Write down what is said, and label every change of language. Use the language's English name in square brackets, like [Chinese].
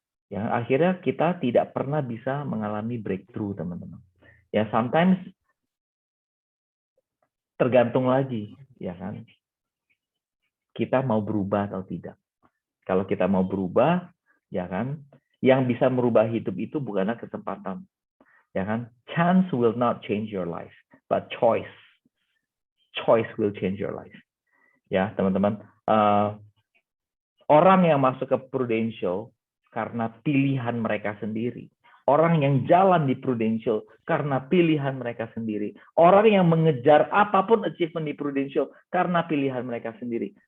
[Indonesian] Yang akhirnya kita tidak pernah bisa mengalami breakthrough, teman-teman. Ya, sometimes tergantung lagi, ya kan, kita mau berubah atau tidak. Kalau kita mau berubah, ya kan, yang bisa merubah hidup itu bukanlah kesempatan, ya kan. [English] Chance will not change your life, but choice will change your life. [Indonesian] Ya, teman-teman, orang yang masuk ke Prudential karena pilihan mereka sendiri. Orang yang jalan di Prudential karena pilihan mereka sendiri. Orang yang mengejar apapun achievement di Prudential karena pilihan mereka sendiri.